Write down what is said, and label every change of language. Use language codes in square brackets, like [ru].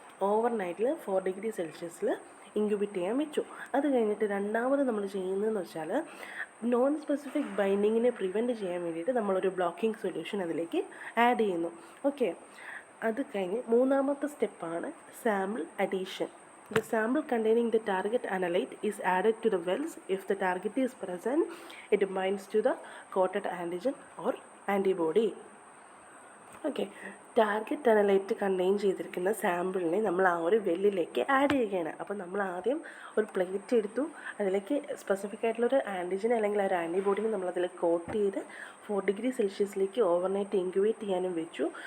[ml] ഓവർനൈറ്റിൽ 4 degree സെൽഷ്യസിൽ incubate ചെയ്യാൻ വെച്ചു. അത് കഴിഞ്ഞിട്ട് രണ്ടാമത് നമ്മൾ ചെയ്യുന്നതെന്ന് വെച്ചാൽ നോൺ സ്പെസിഫിക് ബൈൻഡിങ്ങിനെ പ്രിവെൻറ്റ് ചെയ്യാൻ വേണ്ടിയിട്ട് നമ്മളൊരു ബ്ലോക്കിംഗ് സൊല്യൂഷൻ അതിലേക്ക് ആഡ് ചെയ്യുന്നു. ഓക്കെ, അത് കഴിഞ്ഞ് മൂന്നാമത്തെ സ്റ്റെപ്പാണ് sample addition. [en] The sample containing the target analyte is added to the wells. If the target is present, it binds to the coated antigen or antibody. [ml] Okay, target analyte contain ചെയ്തിരിക്കുന്ന സാമ്പിളിനെ നമ്മൾ ആ ഒരു വെല്ലിലേക്ക് add ചെയ്യുകയാണ്. അപ്പോൾ നമ്മൾ ആദ്യം ഒരു plate എടുത്തു, അതിലേക്ക് സ്പെസിഫിക് ആയിട്ടുള്ളൊരു ആൻറ്റിജൻ അല്ലെങ്കിൽ ഒരു ആൻറ്റിബോഡിനെ നമ്മളതിൽ കോട്ട് ചെയ്ത് 4 ഡിഗ്രി സെൽഷ്യസിലേക്ക് ഓവർനൈറ്റ് ഇൻക്യുബേറ്റ് ചെയ്യാനും വെച്ചു.